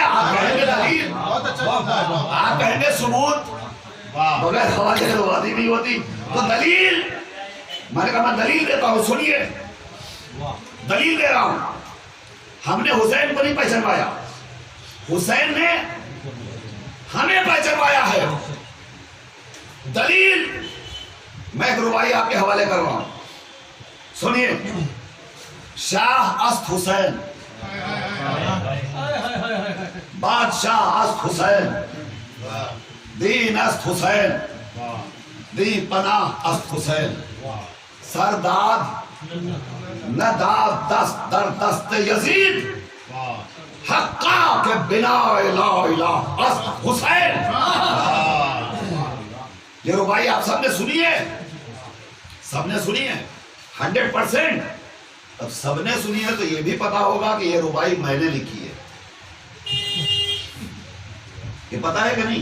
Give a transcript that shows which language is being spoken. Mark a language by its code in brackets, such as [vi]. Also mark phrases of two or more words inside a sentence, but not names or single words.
[ur] آپ کہیں گے دلیل، آپ کہیں گے ثبوت، بغیر خواجہ کے بات ہی نہیں ہوتی، تو دلیل، میں نے کہا میں دلیل دیتا ہوں، سنیے دلیل دے رہا ہوں۔ ہم نے حسین کو نہیں پہچانوایا، حسین نے ہمیں پہچانوایا ہے۔ دلیل میں ایک رباعی آپ کے حوالے کر رہا ہوں، سنیے۔ [fa] شاہ است حسین، بادشاہ است حسین، دین است حسین، دی پناہ است حسین، سرداد نہ داد دست در دست یزید، حقا کے بنا لا الہ است حسین۔ [ur] یہ رباعی آپ سب نے سنی ہے، سب نے سنی ہے 100%۔ اب سب نے سنی ہے تو یہ بھی پتا ہوگا کہ یہ رباعی میں نے لکھی ہے، یہ پتا ہے کہ نہیں؟